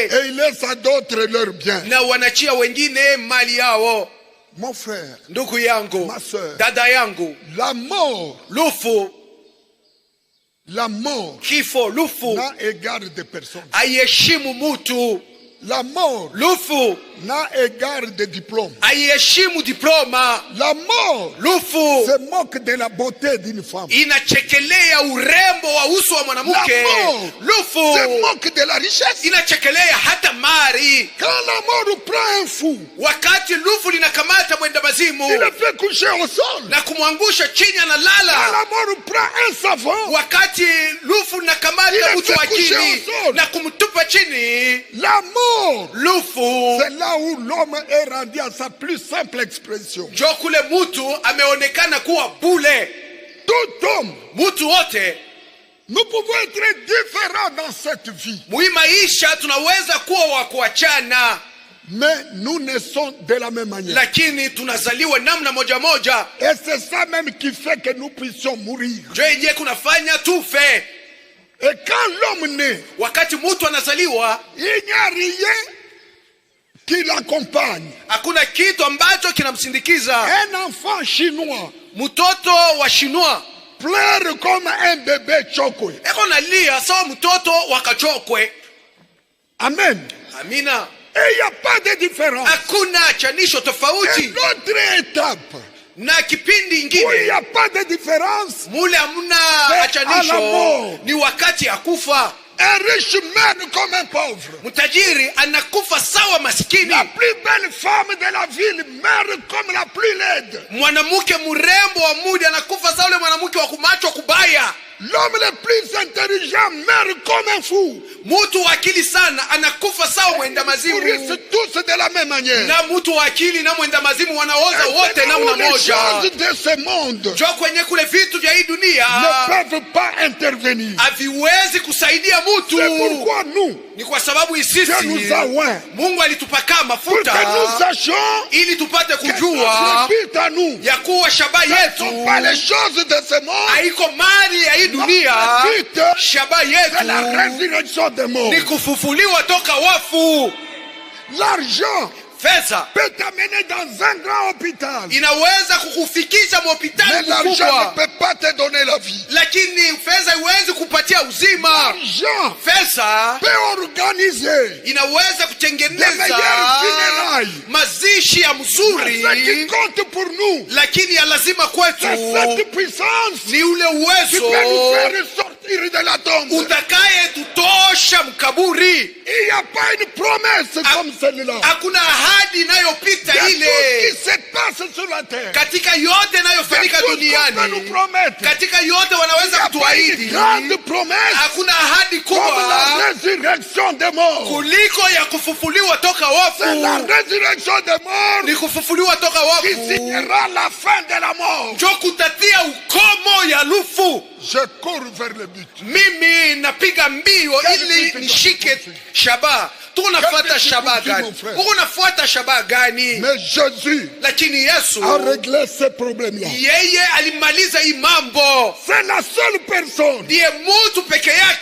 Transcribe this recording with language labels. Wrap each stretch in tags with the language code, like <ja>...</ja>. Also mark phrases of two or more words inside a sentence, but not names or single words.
<fr>Et ils laissent à d'autres leurs biens.</fr> <sw>Na wanachia wengine mali yao.</sw> <fr>Mon frère,</fr> <sw>ndugu yangu,</sw> <fr>ma soeur,</fr> <sw>dada yangu,</sw> <fr>la mort,</fr> <sw>lufu,</sw> <fr>la mort,</fr> <sw>kifo, lufu,</sw> <fr>n'a égard de personne.</fr> <sw>Haiheshimu mutu.</sw> <fr>La mort,</fr> <sw>lufu,</sw> <fr>n'a égard de diplôme.</fr> <sw>Haiheshimu diploma.</sw> <fr>La mort,</fr> <sw>lufu,</sw> <fr>se moque de la beauté d'une femme.</fr> <sw>Inachekelea urembo wa uso wa mwanamke.</sw> <fr>La mort,</fr> <sw>lufu,</sw> <fr>se moque de la richesse.</fr> <sw>Inachekelea hata mali.</sw> <fr>Quand la mort prend un fou,</fr> <sw>wakati lufu linakamata mwenda mazimu,</sw> <fr>il le fait coucher au sol.</fr> <sw>Na kumwangusha chini analala.</sw> <fr>Quand la mort prend un savant,</fr> <sw>wakati lufu linakamata mtu akili na kumtupa chini,</sw> <fr>la mort,</fr> <sw>lufu,</sw> <fr>c'est là où l'homme est rendu à sa plus simple expression.</fr> <sw>Jo kule mutu ameonekana kuwa bule.</sw> <fr>Tout homme,</fr> <sw>mutu wote,</sw> <fr>nous pouvons être différents dans cette vie.</fr> <sw>Muimaisha tunaweza kuwa wa kuachana.</sw> <fr>Mais nous naissons de la même manière.</fr> <sw>Lakini tunazaliwa namna moja moja.</sw> <fr>Et c'est ça même qui fait que nous puissions mourir.</fr> <sw>Ndio yenyewe kunafanya tufe.</sw> <fr>Et quand l'homme naît,</fr> <sw>wakati mtu anazaliwa,</sw> <fr>il n'y a rien qui l'accompagne.</fr> <sw>Hakuna kitu ambacho kinamsindikiza.</sw> <fr>Un enfant chinois,</fr> <sw>mtoto wa chinois,</sw> <fr>pleure comme un bébé chokwe.</fr> <sw>Eko nalia sawa mtoto wa kachokwe.</sw> <fr>Amen.</fr> <sw>Amina.</sw> <fr>Et il n'y a pas de différence.</fr> <sw>Hakuna chanisho tofauti.</sw> <fr>Une autre étape.</fr> <sw>Na kipindi ingine,</sw> <fr>il n'y a pas de différence.</fr> <sw>Mule hamuna achanisho, ni wakati ya kufa.</sw> <fr>Un riche meurt comme un pauvre.</fr> <sw>Mtajiri anakufa sawa maskini.</sw> <fr>La plus belle femme de la ville meurt comme la plus laide.</fr> <sw>Mwanamke mrembo wa mudi anakufa sawa yule mwanamke wa kumacho kubaya.</sw> <fr>L'homme le plus intelligent meurt comme un fou.</fr> <sw>Mtu wa akili sana anakufa sawa mwenda mazimu.</sw> <fr>Ils sont tous de la même manière.</fr> <sw>Na mtu wa akili na mwenda mazimu wanaoza wote namna moja.</sw> <fr>Les choses de ce monde</fr> <sw>jo kwenye kule vitu vya hii dunia</sw> <fr>ne peuvent pas intervenir.</fr> <sw>Haviwezi kusaidia mtu.</sw> <fr>C'est pourquoi nous,</fr> <sw>ni kwa sababu sisi Mungu alitupaka mafuta ili tupate kujua ya kuwa shabaha yetu haiko mali ya hii dunia. Shabaha yetu ni kufufuliwa toka wafu.</sw> <fr>L'argent</fr> <sw>fedha</sw> <fr>peut t'amener dans un grand hôpital.</fr> <sw>Inaweza kukufikisha hospitali kubwa.</sw> <fr>Mais l'argent ne peut pas te donner la vie.</fr> <sw>Lakini fedha haiwezi kupatia uzima.</sw> <fr>L'argent</fr> <sw>fedha</sw> <fr>peut organiser.</fr> <sw>Inaweza kutengeneza mazishi ya mzuri.</sw> <fr>Mais ce qui compte pour nous,</fr> <sw>lakini ya lazima kwetu,</sw> <fr>cette puissance,</fr> <sw>ni ule uwezo</sw> <fr>qui peut nous faire sortir de la tombe.</fr> <sw>Utakaye tutosha mkaburi.</sw> <fr>Il n'y a pas une promesse comme celle-là.</fr> <sw>Hakuna ahadi inayopita ile.</sw> <fr>Tout ce qui se passe sur la terre,</fr> <sw>katika yote inayofanyika duniani, katika yote wanaweza kutuahidi. Hakuna ahadi kubwa kuliko ya kufufuliwa toka wafu. Ni kufufuliwa toka wafu ndio kutatia ukomo ya lufu.</sw> <fr>Je cours vers le but.</fr> <sw>Mimi napiga mbio ili nishike shabaha. Tunafuata shabaha gani? Unafuata shabaha gani?</sw> <fr>Mais Jésus,</fr> <sw>lakini Yesu</sw> <fr>a réglé ce problème là.</fr> <sw>Yeye alimaliza hii mambo.</sw> <fr>C'est la seule personne</fr> <sw>ndiye mtu peke yake</sw>